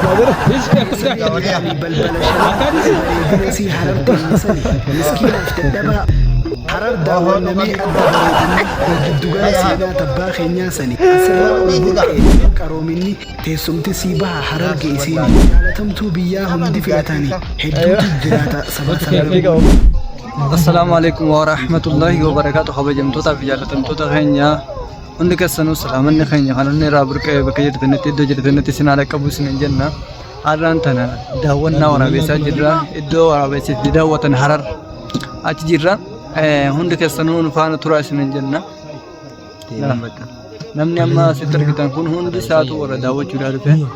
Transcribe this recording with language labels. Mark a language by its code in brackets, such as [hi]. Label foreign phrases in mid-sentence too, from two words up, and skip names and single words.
[om] balbala shanaa bareedina sii Hararge sani miskiinaaf dadhabaa Harar daawwannamee adda bareedinni jiddugala seenaa tabbaa keenyaa sani asirraa ol burqee qaroominni teessumti sii baha Hararge isiini jaalatamtuu biyyaa hundi filatanii hedduutu jiraata sabaa sablammoonni. [ar] السلام عليكم ورحمة الله وبركاته. [om] Kabajamtoota fi jaalatamtoota keenya hundi keessanuu salaamanni keenya kan inni irraa burqee bakka jirtanitti iddoo jirtanitti isin haala qabu isin jenna. Har'aan tana daawwannaa waraabessaa jirra. Iddoo waraabessitti daawwatan Harar achi jirra. Hundi keessanuu faana turaa isin jenna. Namni amma asitti argitan kun hundi isaatu warra daawwachuudhaa dhufe.